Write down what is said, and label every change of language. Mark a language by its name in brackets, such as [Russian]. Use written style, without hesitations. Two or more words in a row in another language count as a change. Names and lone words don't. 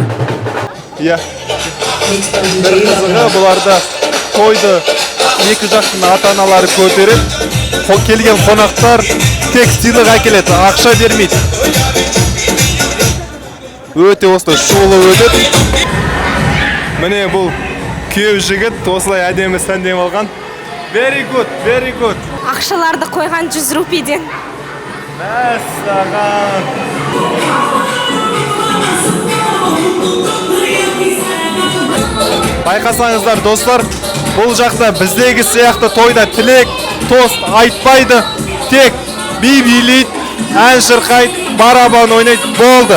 [Kazakh] Бір қызығы бұларда тойды екі жақтың ата-аналары көтеріп, келген қонақтар тек сыйлық әкеледі, ақша бермейді. Өте осылай шулы өтеді. Міне бұл күйеу жігіт осылай әдемі сәндем алған. [English] Very good, very good. [Kazakh] Ақшаларды қойған 100 рупиден. Мәссаған. Байқасаңыздар достар, бұл жақта біздегі сияқты тойда тілек, тост айтпайды, тек би билейді, ән шырқайды, барабан ойнайды, болды.